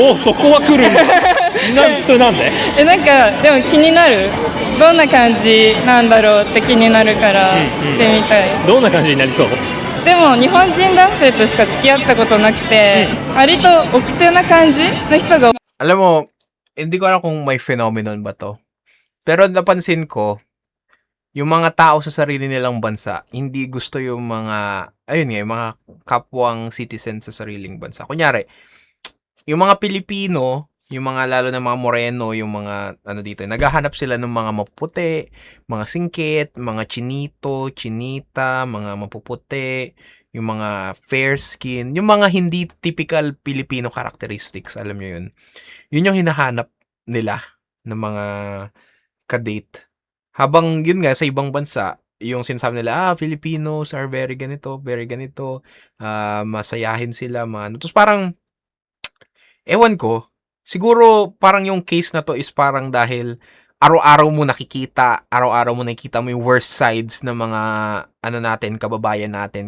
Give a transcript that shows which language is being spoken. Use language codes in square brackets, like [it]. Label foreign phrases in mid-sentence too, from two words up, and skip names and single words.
[ja] おお、そこは来るんだ。それなんで？なんかでも気になる。どんな感じなんだろうって気になるからしてみたい。どんな感じになりそう？でも日本人男性としか付き合ったことなくて、割と奥手な感じの人が。 [tl] Alam mo, hindi ko alam kung may phenomenon ba to. Pero napansin ko, yung mga tao sa sarili nilang bansa, hindi gusto yung mga, yung mga kapwang citizen sa sariling bansa. Kunyari, yung mga Pilipino, yung mga lalo na mga Moreno, yung mga dito, naghahanap sila ng mga mapuputi, mga singkit, mga chinito, chinita, mga mapuputi, yung mga [en] fair skin, [tl] yung mga hindi [en] typical Filipino characteristics, [tl] alam nyo yun. Yun yung hinahanap nila ng mga kadate. Habang yun nga, sa ibang bansa, yung sinasabi nila, [en] Filipinos are very [tl] ganito, masayahin sila, Tapos parang, ewan ko, siguro parang yung case na to is parang dahil araw-araw mo nakikita mo yung [en] worst sides [tl] ng mga kababayan natin.